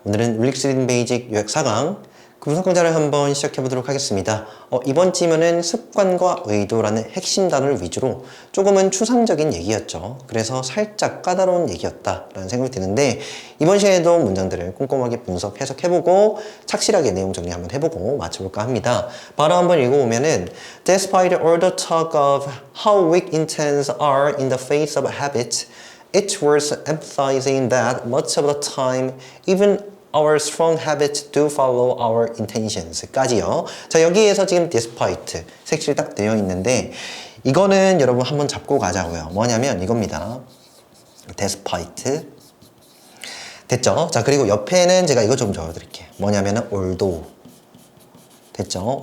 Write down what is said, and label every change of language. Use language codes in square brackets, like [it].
[ko] 오늘은 윌릭스 리딩 베이직 요약 4강 분석 강좌를 한번 시작해 보도록 하겠습니다. 이번 지면은 습관과 의도라는 핵심 단어를 위주로 조금은 추상적인 얘기였죠. 그래서 살짝 까다로운 얘기였다라는 생각이 드는데 이번 시간에도 문장들을 꼼꼼하게 분석, 해석해보고 착실하게 내용 정리 한번 해보고 맞춰볼까 합니다. 바로 한번 읽어보면은 [en] Despite all the talk of how weak intents are in the face of habit, it's worth emphasizing that much of the time, even our strong habits do follow our intentions [ko] 까지요. 자, 여기에서 지금 despite 색칠 딱 되어 있는데 이거는 여러분 한번 잡고 가자고요. 뭐냐면 이겁니다. despite 됐죠? 자, 그리고 옆에는 제가 이거 좀 적어드릴게요. 뭐냐면은 although 됐죠?